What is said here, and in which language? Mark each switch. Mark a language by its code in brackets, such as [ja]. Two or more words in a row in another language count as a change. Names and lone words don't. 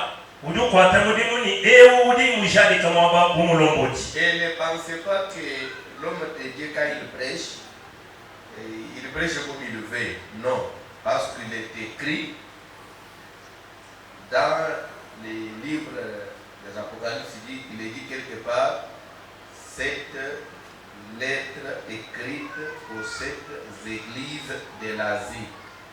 [lua] Udukwata mudimu ni ewu udi mujali kama waba bumulomboti. [fr] Et ne pensez pas que l'homme de Dieu, quand il prêche comme il le veut. Non, parce qu'il est écrit dans les livres des Apocalypses, il est dit quelque part, cette lettre écrite aux 7 églises de l'Asie.